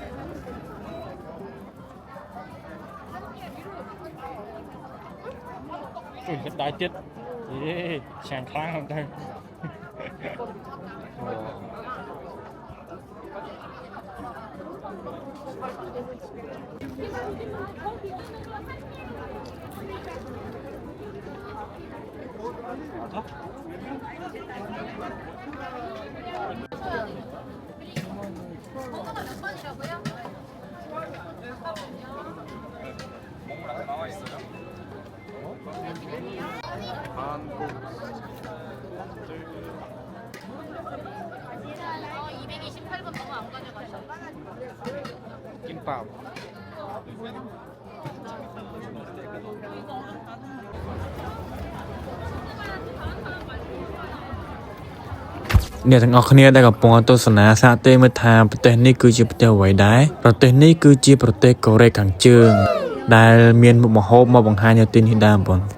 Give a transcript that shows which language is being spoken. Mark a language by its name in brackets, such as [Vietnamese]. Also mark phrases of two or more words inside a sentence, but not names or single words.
[Vietnamese] Ui, đại chết. Ê, sàng kháng không đây. [Korean] 번호가 몇 번이라고요? 나와 있어요? 한국 228번 번호 안 가져가셔. 김밥. [Khmer] អ្នកទាំងអស់គ្នាដែលកំពុងទស្សនាសាកទេមើលថាប្រទេសនេះគឺជាប្រទេសអ្វីដែរប្រទេសនេះគឺជាប្រទេសកូរ៉េខាងជើងដែលមានមុខម្ហូបមកបង្ហាញនៅទីនេះដែរបង